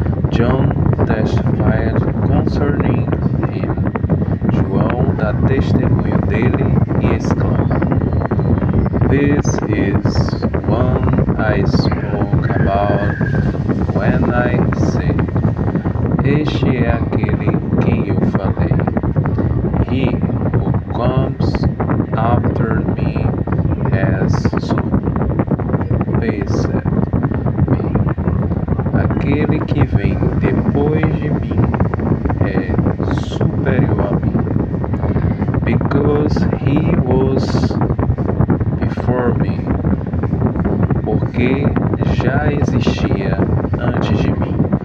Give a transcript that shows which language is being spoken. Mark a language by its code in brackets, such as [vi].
[en] John testified concerning him. [pt] João dá testemunho dele e exclama: [en] This is one I spoke about when I said, [pt] este é aquele quem eu falei. [en] He who comes after me has surpassed me. [pt] Aquele que vem depois de mim é superior a mim, [en] because he was before me, [pt] porque já existia antes de mim.